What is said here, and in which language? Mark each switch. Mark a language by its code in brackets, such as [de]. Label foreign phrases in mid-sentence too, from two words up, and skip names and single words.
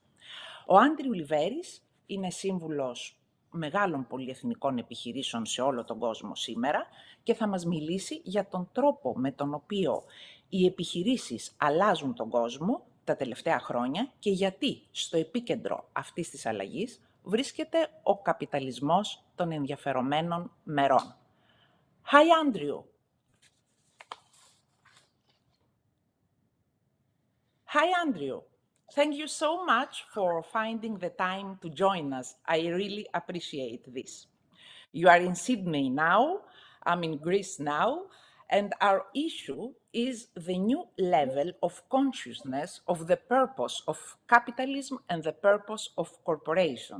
[el] Ο Άντριου Λιβέρης είναι σύμβουλος μεγάλων πολυεθνικών επιχειρήσεων σε όλο τον κόσμο σήμερα και θα μας μιλήσει για τον τρόπο με τον οποίο οι επιχειρήσεις αλλάζουν τον κόσμο τα τελευταία χρόνια και γιατί στο επίκεντρο αυτής της αλλαγής βρίσκεται ο καπιταλισμός των ενδιαφερομένων μερών. [en] Hi, Andrew. Hi, Andrew. Thank you so much for finding the time to join us. I really appreciate this. You are in Sydney now, I'm in Greece now, and our issue is the new level of consciousness of the purpose of capitalism and the purpose of corporations.